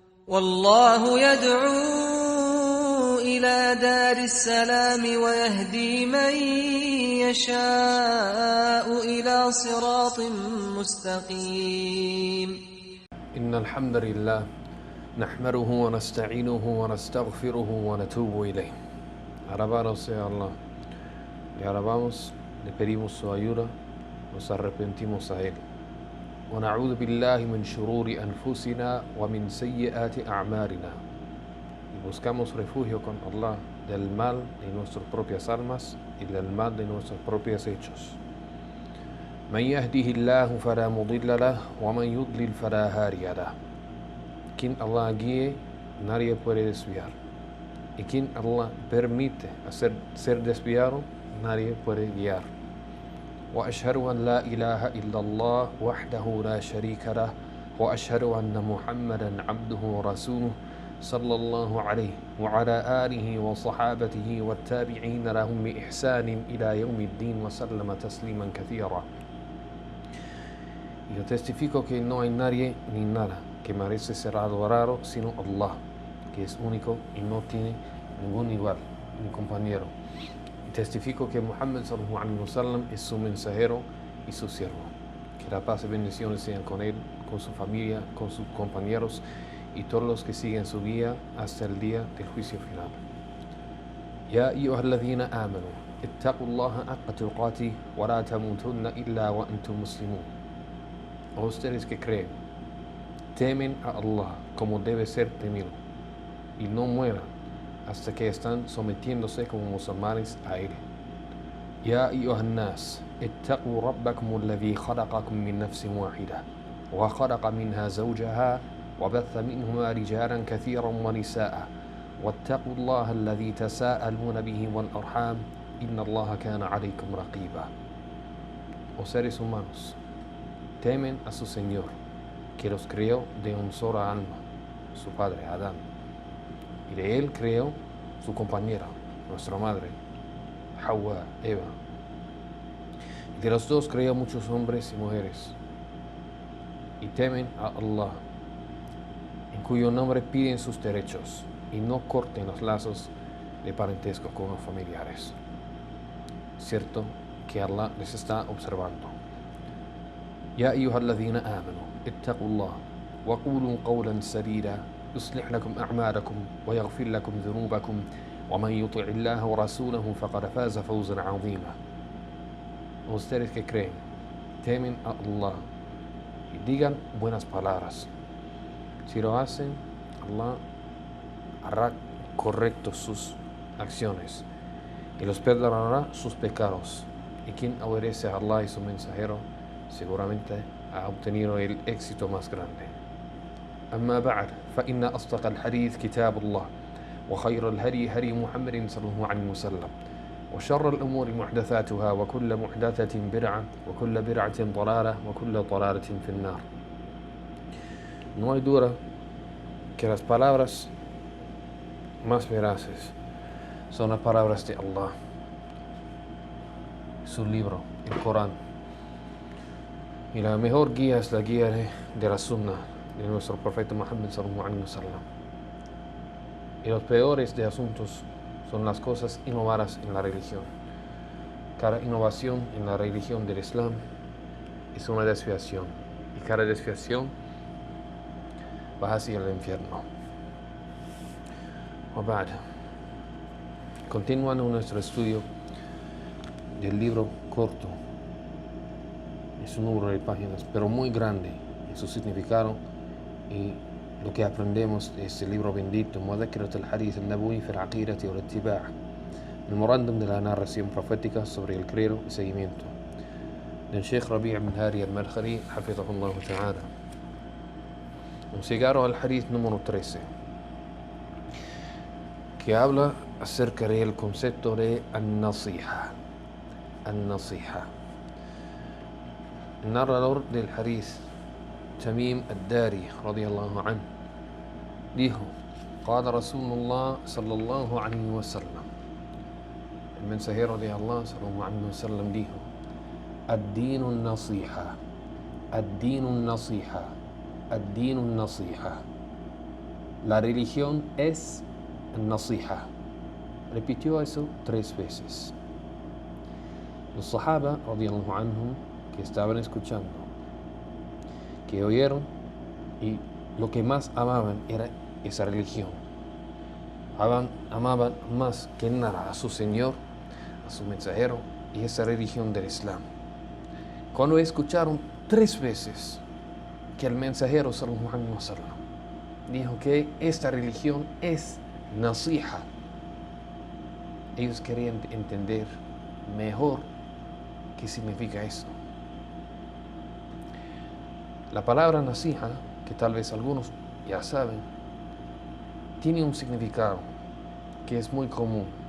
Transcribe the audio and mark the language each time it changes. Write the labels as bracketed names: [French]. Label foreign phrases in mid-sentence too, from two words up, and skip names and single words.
[Arabic] والله يدعو إلى دار السلام ويهدي من يشاء إلى صراط مستقيم. إن الحمد لله نحمده ونستعينه ونستغفره ونتوب إليه. [Spanish] Alabado sea Allah. Le alabamos, le pedimos su ayuda, nos arrepentimos a Él. [Arabic] ونعوذ بالله من شرور أنفسنا ومن سيئات أعمالنا. [Spanish] Y buscamos refugio con Allah del mal de nuestras propias almas y del mal de nuestros propios hechos. [Arabic] من يهده الله فلا مضل له ومن يضلل فلا هادي له. [Spanish] Quien Allah guíe, nadie puede desviar. Y quien Allah permite ser desviado, nadie puede guiar. [Arabic] وأشهد أن لا إله إلا الله وحده لا شريك له وأشهد أن محمدا عبده ورسوله صلى الله عليه وعلى آله وصحابته والتابعين لهم بإحسان إلى يوم الدين وسلم تسليما كثيرا. [Spanish] Yo testifico que no hay nadie ni nada que merece ser adorado sino Allah, que es único y no tiene ningún igual ni compañero. Y testifico que Muhammad [Arabic] صلى الله عليه وسلم [Spanish] es su mensajero y su siervo. Que la paz y bendiciones sean con él, con su familia, con sus compañeros y todos los que siguen su guía hasta el día del juicio final. [Arabic] يا أيها الذين آمنوا اتقوا الله حق تقاته ولا تموتن إلا وأنتم مسلمون. [Spanish] A ustedes que creen, temen a Allah como debe ser temido y no mueran hasta que están sometiéndose como musulmanes a Él. [Arabic] يا أيها الناس اتقوا ربكم الذي خلقكم من نفس واحدة وخلق منها زوجها وبث منهما رجالا كثيرا ونساء واتقوا الله الذي تساءلون به والأرحام إن الله كان عليكم رقيبا. [Spanish] O seres humanos, temen a su Señor, que los creó de un solo alma, su padre Adán, y de él creó su compañera, nuestra madre, Hawa, Eva. Y de los dos creó muchos hombres y mujeres. Y temen a Allah, en cuyo nombre piden sus derechos, y no corten los lazos de parentesco con los familiares. Cierto que Allah les está observando. [Arabic] يا أيها الذين آمنوا اتقوا الله وقولوا قولا سديدا يصلح لكم أعمالكم ويغفر لكم ذنوبكم ومن يطع الله ورسوله فقد فاز فوزا عظيما. [Spanish] Ustedes que creen, temen a Allah y digan buenas palabras. Si lo hacen, Allah hará correctos sus acciones y los perdonará sus pecados. Y quien obedece a Allah y su mensajero seguramente ha obtenido el éxito más grande. [Arabic] أما بعد فإن أصدق الحديث كتاب الله وخير الهدي هدي محمد صلى الله عليه وسلم وشر الأمور محدثاتها وكل محدثة بدعة وكل بدعة ضلالة وكل ضلالة في النار. [Spanish] No hay duda que las palabras más veraces son las palabras de Allah, su libro, el Corán. Y la mejor guía es la guía de la Sunna de nuestro profeta Muhammad [Arabic] صلى الله عليه وسلم. [Spanish] Y los peores de asuntos son las cosas innovadas en la religión. Cada innovación en la religión del Islam es una desviación, y cada desviación va hacia el infierno. Wabad. Continuando nuestro estudio del libro corto, es un número de páginas, pero muy grande en su significado y lo que aprendemos de este libro bendito, Mudhakkirat al-Hadith al-Nabawi fi al-Aqidati wal-Ittiba', memorándum de la narración profética sobre el credo y seguimiento, del Sheikh Rabi' ibn Hadi al-Madkhali, [Arabic] حفظه الله تعالى. [Spanish] Hemos llegado al Hadith número 13, que habla acerca del concepto de an-nasiha. El narrador del hadith, Tamim al-Dari [Arabic] رضي الله عنه, [Spanish] dijo: [Arabic] قال رسول الله صلى الله عليه وسلم. [Spanish] El mensajero de Allah [Arabic] صلى الله عليه وسلم [Spanish] dijo: [Arabic] الدين النصيحة الدين النصيحة الدين النصيحة. [Spanish] la religión es nasiha. Repitió eso 3 veces. Los sahaba, [Arabic] رضي الله عنهم, [Spanish] que estaban escuchando, que oyeron, y lo que más amaban era esa religión. Amaban más que nada a su Señor, a su mensajero y esa religión del Islam. Cuando escucharon 3 veces que el mensajero [Arabic] صلى الله عليه وسلم [Spanish] dijo que esta religión es nasiha, ellos querían entender mejor qué significa eso. La palabra nasiha, que tal vez algunos ya saben, tiene un significado que es muy común.